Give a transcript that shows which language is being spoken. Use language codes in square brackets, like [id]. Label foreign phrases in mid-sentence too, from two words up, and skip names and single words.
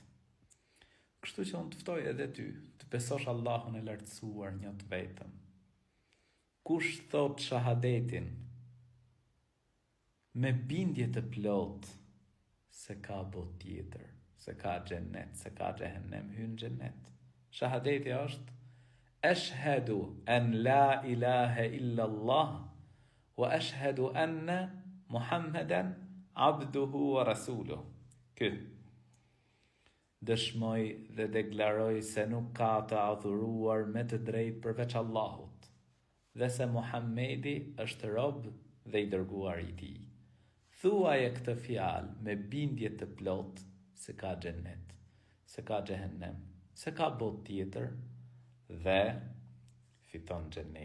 [sq] Kështu që unë të ftoj edhe ty të besosh Allahun e lartësuar një të vetëm. Kush thot shahadetin me bindje të plot se ka botë tjetër, se ka xhennet, se ka xhehenem, hyn xhennet. Shahadeti është [ar] أشهد أن لا إله إلا الله وأشهد أن محمدا عبده ورسوله. [sq] Dëshmoj dhe deklaroj se nuk ka të adhuruar me të drejtë përveç Allahut, dhe se Muhammedi është rob dhe i dërguar i tij. Thuaje këtë fjalë me bindje të plot se ka xhennet, se ka xhehenem, se ka botë tjetër dhe fiton xhennetin.